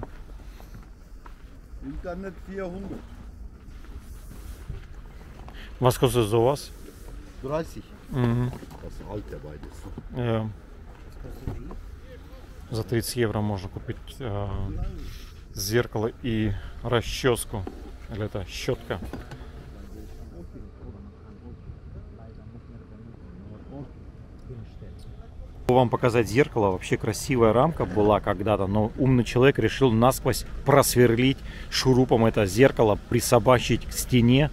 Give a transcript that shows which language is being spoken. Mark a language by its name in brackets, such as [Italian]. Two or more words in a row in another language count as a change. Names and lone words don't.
[Russian] Интернет 400. [German] Was kostet sowas? 30. Mhm. Das ist alt, der beides. Ja. [Russian] За 30 евро можно купить зеркало и расческу. Или это щетка. Вам показать зеркало. Вообще красивая рамка была когда-то, но умный человек решил насквозь просверлить шурупом это зеркало, присобачить к стене.